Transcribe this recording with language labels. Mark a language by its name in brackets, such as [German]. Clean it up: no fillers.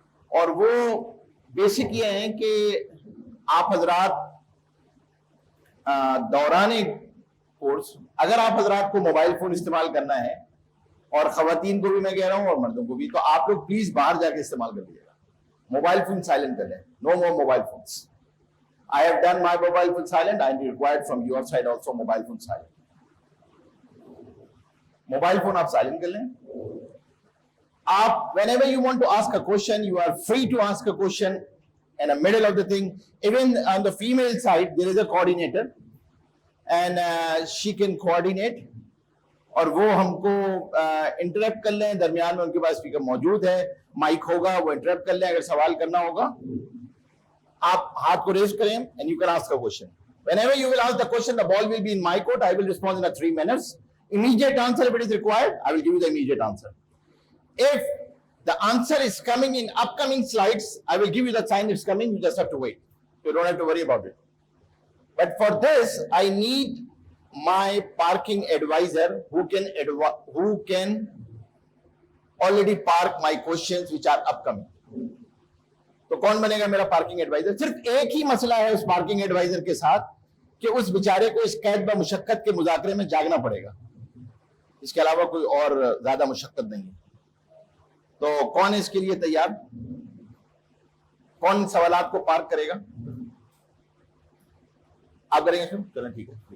[Urdu] اور وہ بیسک یہ ہیں کہ آپ حضرات دوران کورس اگر آپ حضرات کو موبائل فون استعمال کرنا ہے، اور خواتین کو بھی میں کہہ رہا ہوں اور مردوں کو بھی، تو آپ لوگ پلیز باہر جا کے استعمال کر لیجیے گا. موبائل فون سائلنٹ کر لیں، [English] No more mobile phones. I have done my mobile phone silent. I required from your side also mobile phone silent. [Urdu] Mobile phone آپ سائلنٹ کر لیں. [English] آپ whenever you want to ask a question, you are free to ask a question in the middle of the thing. Even on the female side, there is a coordinator and she can coordinate. [Urdu] اور وہ ہم کو interrupt کر لیں، درمیان میں ان کے پاس speaker موجود ہے، مائک ہوگا، وہ انٹرپٹ کر لیں. اگر سوال کرنا ہوگا آپ ہاتھ کو ریز کریں [English] and you can ask a question. Whenever you will ask the question, the ball will be in my court. I will respond in 3 minutes. Immediate answer if it is required, I will give you the immediate answer. If the answer is coming in upcoming slides, I will give you the sign it's coming. You just have to wait. You don't have to worry about it. But for this, I need my parking advisor who can already park my questions which are upcoming. [Urdu] تو کون بنے گا میرا parking advisor? صرف ایک ہی مسئلہ ہے اس parking advisor کے ساتھ کہ اس بیچارے کو اس قید و مشقت کے مذاکرے میں جاگنا پڑے گا. اس کے علاوہ کوئی اور زیادہ مشقت نہیں ہے. تو کون ہے اس کے لیے تیار؟ کون سوالات کو پارک کرے گا؟ آپ کریں گے؟ چلیں ٹھیک ہے.